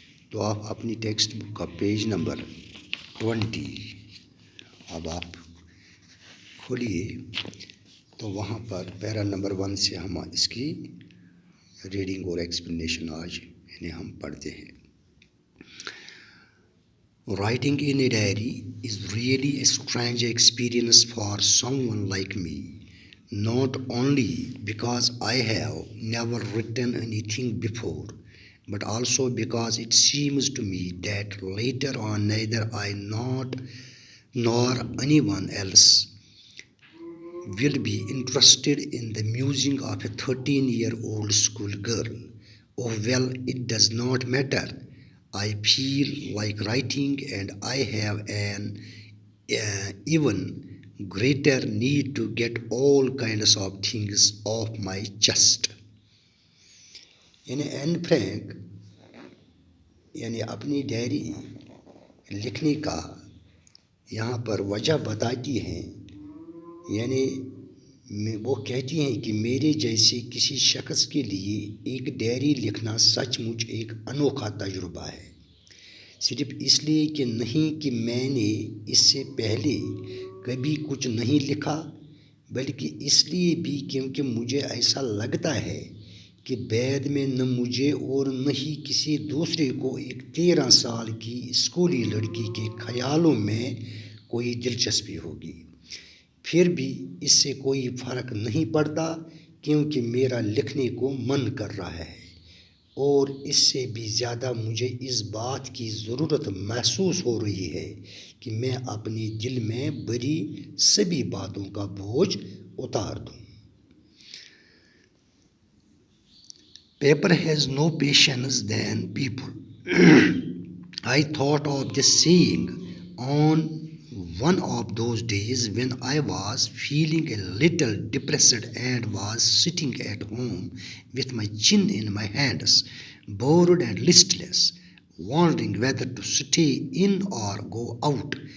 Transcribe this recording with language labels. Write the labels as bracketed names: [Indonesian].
[Urdu] تو آپ اپنی ٹیکسٹ بک کا پیج نمبر 20 اب آپ کھولیے. تو وہاں پر پیرا نمبر 1 سے ہم اس کی ریڈنگ اور ایکسپلینیشن آج یعنی ہم پڑھتے ہیں. [English] Writing in a diary is really a strange experience for someone like me. Not only because I have never written anything before, but also because it seems to me that later on neither I nor anyone else will be interested in the musing of a 13-year-old schoolgirl. Oh well, it does not matter. I feel like writing, and I have an even greater need to get all kinds of things off my chest. [Urdu] یعنی N Frank یعنی اپنی diary لکھنے کا یہاں پر وجہ بتاتی ہیں. یعنی وہ کہتی ہیں کہ میرے جیسے کسی شخص کے لیے ایک ڈائری لکھنا سچ مچ ایک انوکھا تجربہ ہے. صرف اس لیے کہ نہیں کہ میں نے اس سے پہلے کبھی کچھ نہیں لکھا، بلکہ اس لیے بھی کیونکہ مجھے ایسا لگتا ہے کہ بعد میں نہ مجھے اور نہ ہی کسی دوسرے کو ایک 13 سال کی اسکولی لڑکی کے خیالوں میں کوئی دلچسپی ہوگی. پھر بھی اس سے کوئی فرق نہیں پڑتا کیونکہ میرا لکھنے کو من کر رہا ہے، اور اس سے بھی زیادہ مجھے اس بات کی ضرورت محسوس ہو رہی ہے کہ میں اپنے دل میں بھری سبھی باتوں کا بوجھ اتار دوں. [English] Paper has no patience than people. I thought of this saying on one of those days when I was feeling a little depressed and was sitting at home with my chin in my hands, bored and listless, wondering whether to stay in or go out.